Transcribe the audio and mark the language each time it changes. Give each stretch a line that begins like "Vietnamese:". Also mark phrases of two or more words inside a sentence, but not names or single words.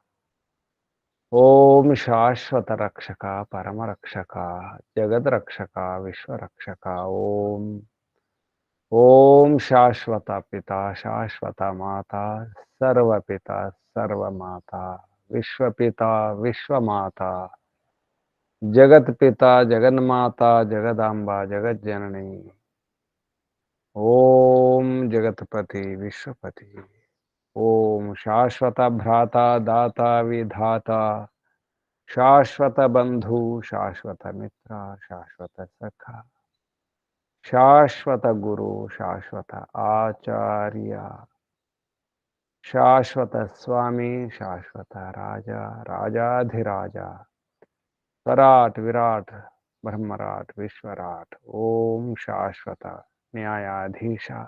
Sanskrit: ॐ शाश्वत रक्षका परम रक्षका जगद रक्षका विश्व रक्षका ॐ शाश्वत पिता शाश्वत माता सर्वपिता सर्वमाता विश्वपिता विश्वमाता जगत पिता जगन्माता जगदांबा जगज्जननी ॐ जगतपति विश्वपति ॐ शाश्वत भ्राता दाता विधाता శాశ్వత బంధు, శాశ్వత మిత్ర, శాశ్వత సఖ, శాశ్వత గురు, శాశ్వత ఆచార్య, శాశ్వత స్వామి, శాశ్వత రాజా, రాజాధిరాజ, స్వరాట్ విరాట్ బ్రహ్మరాట్ విశ్వరాట్, ఓం శాశ్వత న్యాయాధీశ,